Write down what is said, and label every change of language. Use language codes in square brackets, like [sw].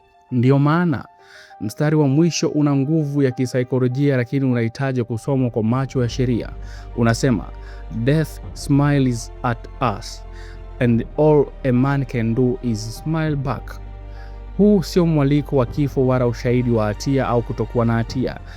[sw] Ndiyo maana mstari wa mwisho una nguvu ya kisaikolojia, lakini unahitaji kusomwa kwa macho ya sheria. Unasema, [en] death smiles at us and all a man can do is smile back. [sw] Huu sio mwaliko wa kifo wala ushahidi wa hatia au kutokuwa na hatia.